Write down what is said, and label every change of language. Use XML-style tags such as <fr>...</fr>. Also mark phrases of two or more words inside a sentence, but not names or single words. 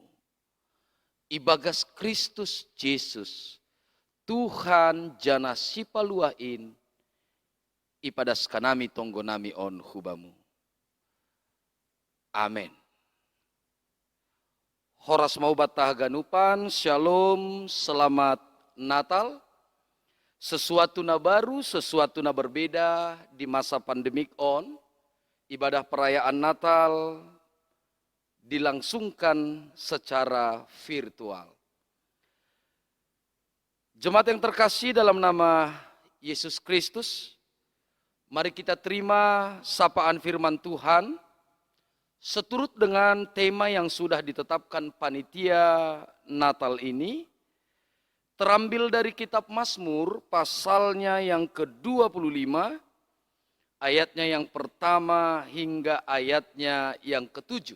<bts>Ibagas Kristus Yesus, Tuhan jana sipaluain, ipadas kanami tonggo nami on hubamu. Amin. Horas mau batah ganupan, shalom,</bts> <id>selamat Natal. Sesuatu na baru, sesuatu na berbeda di masa pandemik on. Ibadah perayaan Natal dilangsungkan secara virtual. Jemaat yang terkasih dalam nama Yesus Kristus, mari kita terima sapaan firman Tuhan seturut dengan tema yang sudah ditetapkan panitia Natal ini, terambil dari kitab Mazmur pasalnya yang ke-25, ayatnya yang pertama hingga ayatnya yang ke-7.</id>